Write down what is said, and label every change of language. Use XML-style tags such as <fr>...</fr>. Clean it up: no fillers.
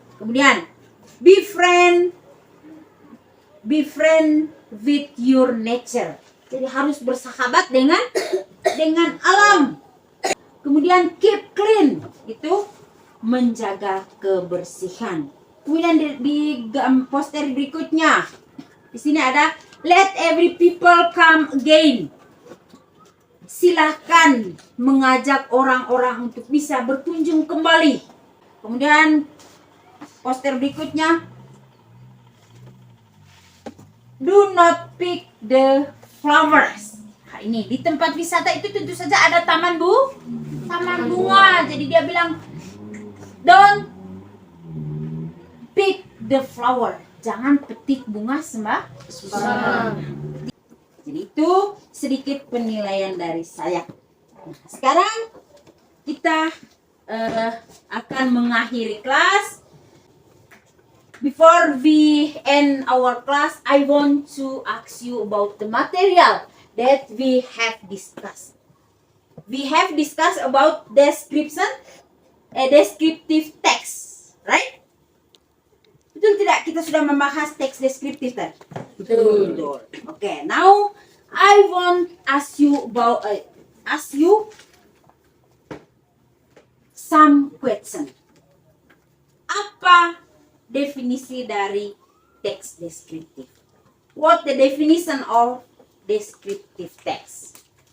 <id>Kemudian</id> <en>be friend with your nature.</en> <id>Jadi harus bersahabat dengan alam. Kemudian</id> <en>keep clean,</en> <id>itu menjaga kebersihan. Kemudian di poster berikutnya, di sini ada</id> <en>let every people come again.</en> <id>Silahkan mengajak orang-orang untuk bisa berkunjung kembali. Kemudian poster berikutnya,</id> <en>do not pick the flowers.</en> <id>Nah, ini di tempat wisata itu tentu saja ada taman bunga. Jadi dia bilang</id> <en>don't pick the flower.</en> <id>Jangan petik bunga sembarangan. Jadi itu sedikit penilaian dari saya. Nah, sekarang kita akan mengakhiri kelas.</id> <en>Before we end our class, I want to ask you about the material that we have discussed. We have discussed about descriptive text, right?</en> <id>Betul tidak? Kita sudah membahas teks deskriptif tadi. Betul. Okay, now I want ask you some question. Apa definisi dari teks deskriptif?</id> <en>What the definition of descriptive text?</en>